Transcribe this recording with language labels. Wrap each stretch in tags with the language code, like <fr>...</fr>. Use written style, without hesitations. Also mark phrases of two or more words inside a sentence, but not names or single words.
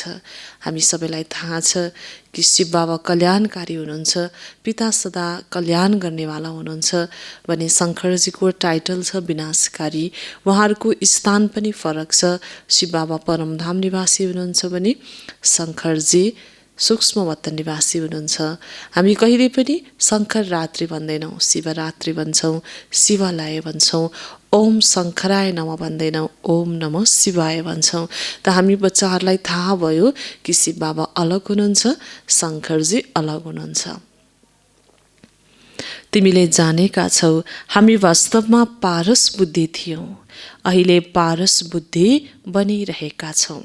<ne>हामी सबैलाई थाहा छ कि शिव बाबा कल्याणकारी हुनुहुन्छ, पिता सदा कल्याण गर्नेवाला हुनुहुन्छ भने शङ्करजीको टाइटल छ विनाशकारी। उहाँहरूको स्थान पनि फरक छ। शिव बाबा परमधाम निवासी हुनुहुन्छ भने शङ्करजी सूक्ष्म वतन निवासी हुनुहुन्छ। हामी कहिले पनि शङ्कर रात्रि भन्दैनौँ, शिवरात्रि भन्छौँ, शिवालय भन्छौँ।</ne> <sa>ओम शङ्कराय नमः</sa> <ne>भन्दैनौँ,</ne> <sa>ओम नमः शिवाय</sa> <ne>भन्छौँ। त हामी बच्चाहरूलाई थाहा भयो कि शिव बाबा अलग हुनुहुन्छ, शङ्करजी अलग हुनुहुन्छ। तिमीले जानेका छौ हामी वास्तवमा पारस बुद्धि थियौँ, अहिले पारस बुद्धि बनिरहेका छौँ।</ne>